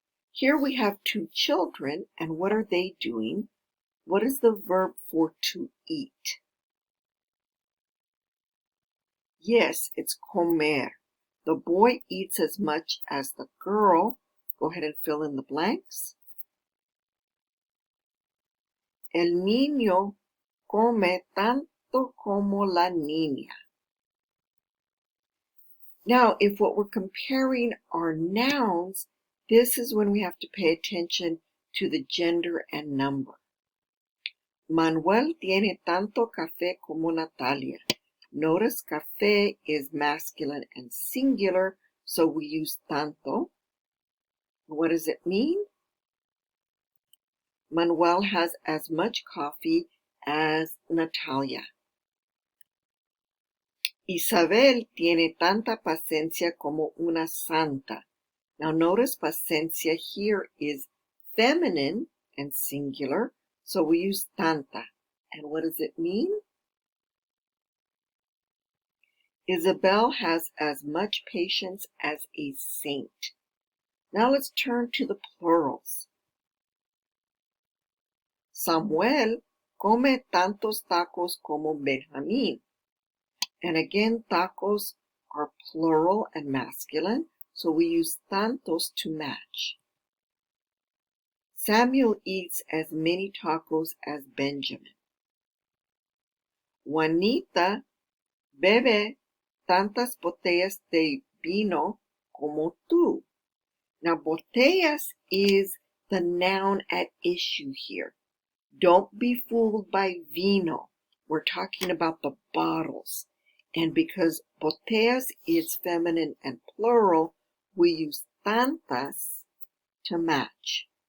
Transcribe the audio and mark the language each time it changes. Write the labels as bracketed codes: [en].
[en] Here we have two children, and what are they doing? What is the verb for to eat? Yes, it's comer. The boy eats as much as the girl. Go ahead and fill in the blanks. [es] El niño come tanto como la niña. [en] Now, if what we're comparing are nouns, This is when we have to pay attention to the gender and number. [es] Manuel tiene tanto café como Natalia. [en] Notice café is masculine and singular, so we use tanto. What does it mean? Manuel has as much coffee as Natalia. [es] Isabel tiene tanta paciencia como una santa. [en] Now notice paciencia here is feminine and singular, so we use tanta. And what does it mean? Isabel has as much patience as a saint. Now let's turn to the plurals. [es] Samuel come tantos tacos como Benjamín. [en] And again, tacos are plural and masculine, so we use tantos to match. Samuel eats as many tacos as Benjamin. [es] Juanita bebe tantas botellas de vino como tú. [en] Now, botellas is the noun at issue here. Don't be fooled by vino. We're talking about the bottles. And because botellas is feminine and plural, we use tantas to match.